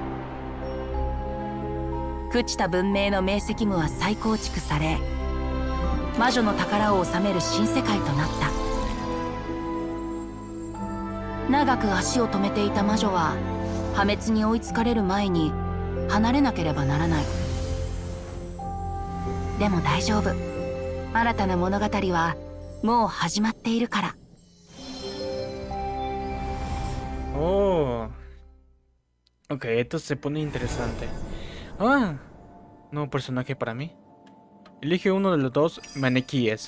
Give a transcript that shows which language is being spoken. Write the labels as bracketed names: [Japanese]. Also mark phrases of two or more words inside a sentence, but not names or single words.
[Japanese] 朽ちた文明の明晰夢は再構築され、魔女の宝を収める新世界となった。長く足を止めていた魔女は破滅に追いつかれる前に離れなければならない。でも大丈夫。新たな物語はもう始まっているから。 Oh. [Spanish] Ok, esto se pone interesante. Ah, nuevo personaje para mí. Elige uno de los dos maniquíes.